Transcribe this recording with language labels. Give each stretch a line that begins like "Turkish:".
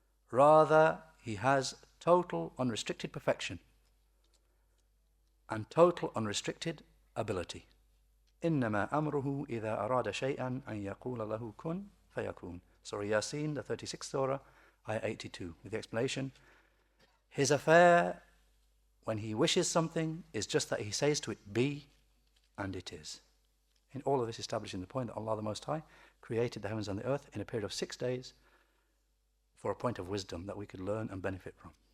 English: Rather, he has total unrestricted perfection and total unrestricted ability.
Arabic: إِنَّمَا أَمْرُهُ إِذَا أَرَادَ شَيْئًا أَن يَقُولَ لَهُ كُن فَيَكُونَ.
English: Surah Yasin, the 36th Surah, Ayah 82, with the explanation, his affair, when he wishes something, is just that he says to it, be, and it is. In all of this establishing the point that Allah the Most High created the heavens and the earth in a period of 6 days for a point of wisdom that we could learn and benefit from.